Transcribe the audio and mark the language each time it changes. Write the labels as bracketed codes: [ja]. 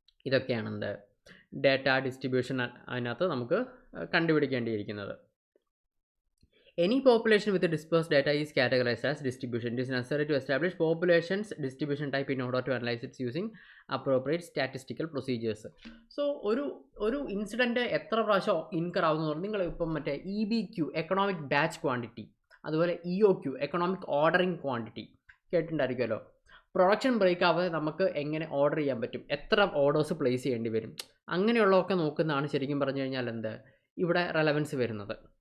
[ml] ഇതൊക്കെയാണ് data distribution അതിനകത്ത് നമുക്ക് കണ്ടുപിടിക്കേണ്ടിയിരിക്കുന്നത്. [en] Any population with a dispersed data is categorized as distribution. It is necessary to establish population's distribution type in order to analyze it using appropriate statistical procedures. [ml] So ഒരു incident എത്ര പ്രാവശ്യം incur ആവുന്നു പറഞ്ഞാൽ നിങ്ങൾ ഇപ്പം മറ്റേ EBQ എക്കണോമിക് ബാച്ച് ക്വാണ്ടിറ്റി, അതുപോലെ EOQ economic ordering quantity കേട്ടിട്ടുണ്ടായിരിക്കുമല്ലോ. Production break ആവാതെ നമുക്ക് എങ്ങനെ ഓർഡർ ചെയ്യാൻ പറ്റും, എത്ര ഓർഡേഴ്സ് പ്ലേസ് ചെയ്യേണ്ടി വരും, അങ്ങനെയുള്ളതൊക്കെ നോക്കുന്നതാണ് ശരിക്കും പറഞ്ഞു കഴിഞ്ഞാൽ ഇവിടെ റെലവൻസ് വരുന്നത്.